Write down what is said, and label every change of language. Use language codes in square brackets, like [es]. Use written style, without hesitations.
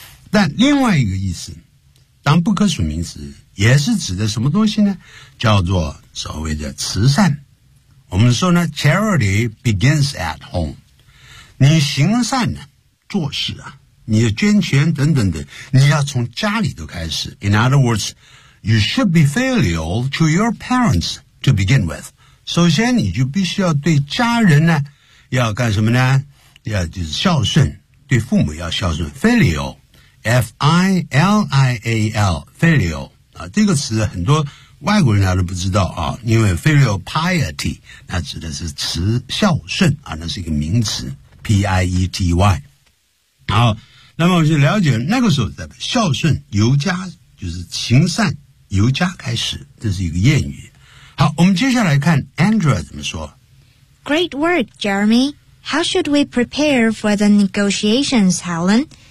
[zh] 但另外一个意思，当不可数名词也是指的什么东西呢？叫做所谓的慈善。我们说呢 ， [en] charity begins at home。 [zh] 你行善呢，做事啊。你的捐钱等等的，你要从家里都开始。 [en] In other words, you should be filial to your parents to begin with. [zh] 首先，你就必须要对家人呢，要干什么呢？要就是孝顺，对父母要孝顺。 Filial, F-I-L-I-A-L, filial 啊，这个词很多外国人家都不知道啊，因为 filial piety 那指的是慈孝顺啊，那是一个名词 ，P-I-E-T-Y。好，那么我就了解那个时候在孝顺由家，就是行善由家开始，这是一个谚语。好，我们接下来看 Andrea 怎么说。 [en] Great work, Jeremy. How should we prepare for the negotiations, Helen?